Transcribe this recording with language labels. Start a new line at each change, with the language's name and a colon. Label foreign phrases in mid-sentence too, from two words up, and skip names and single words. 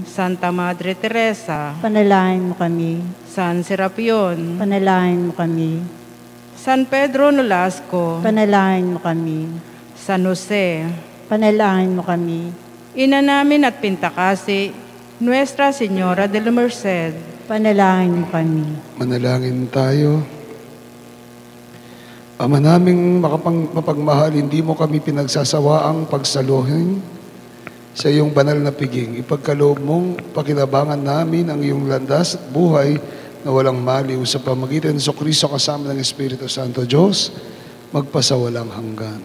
Filipino: Santa Madre Teresa, Panalangin mo kami. San Serapion, Panalangin mo kami. San Pedro Nolasco, Panalangin mo kami. San Jose, Panalangin mo kami. Ina namin at Pintakasi, Nuestra Señora de la Merced, Panalangin mo kami. Manalangin tayo. Ama naming mapagmahal, hindi mo kami pinagsasawaang pagsaluhin sa iyong banal na piging. Ipagkaloob mong pakinabangan namin ang iyong landas at buhay na walang maliw sa pamagitan ng Jesucristo kasama ng Espiritu Santo Diyos, magpasawalang hanggan.